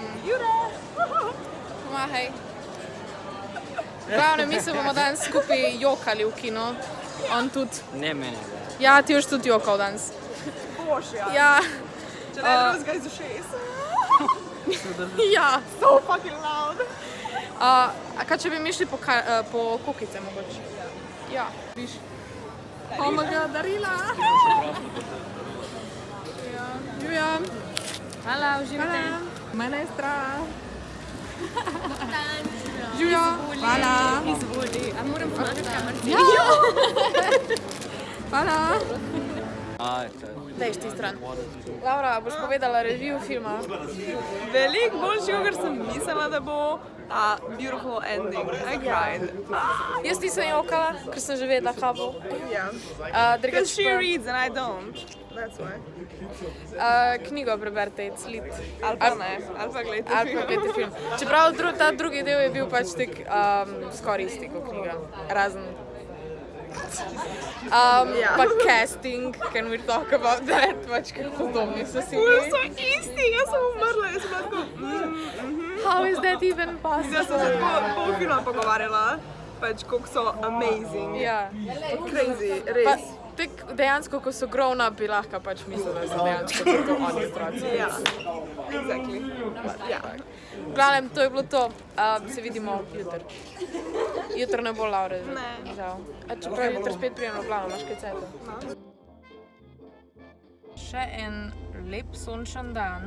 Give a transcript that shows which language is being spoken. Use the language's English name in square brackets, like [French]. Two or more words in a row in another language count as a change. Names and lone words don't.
[Slovenian] Jure! Pomahaj. Glavno, mi se bomo danes skupaj jokali v kino. On tudi. Ne mene. Ja, ti boš tudi jokal danes. Boš, ja. Ja. Če ne drugega iz ušes. Ja. [English] So fucking loud. [Slovenian] A kaj če bi mi šli po kukice mogoče? Ja. Viš. [English] Oh my god, [Slovenian] darila! Julia. Hvala, uživajte. Mene je strah. Julia. Hvala. Izvoli. A moram pomagati kamerci? Ja. Hvala. Daj ti stran. Laura, boš povedala review filma? Veliko boljšega, kar sem mislila, da bo. [English] Beautiful ending. I cried. [Slovenian] Jaz nisem jokala, ker sem že vedela, kaj bo. Yeah. Drugač [English] Because she [Slovenian] pa- [English] reads and I don't. That's why. [Slovenian] Knjigo preberite, [English] it's lit. [Slovenian] Ali pa ne. Ali pa gledajte Ali pa gledajte film. Čeprav ta drugi del je bil pač tak skoraj isti kot knjiga. Razen. [English] Pa casting, can we talk about that? [Slovenian] Pač kako podobni so si Ful bili. so isti, jaz sem umrla, jaz sem bila tako... [English] How is that even [Slovenian] Jaz sem se [English] possible? [Slovenian] tako pol filma pogovarjala, pač koliko so amazing. Ja. Crazy, Pa res. tak dejansko, ko so [English] grown up, [Slovenian] bi lahko pač mislila, da so dejansko tako oni otroci. Ja, exactly. Ja. V glavnem, to je bilo to. Se vidimo jutri. Jutri ne bo Laure. Ne. Žal. A čeprav jutri spet prijem v Ljubljano, imaš kaj cajta? Še en lep sončen dan.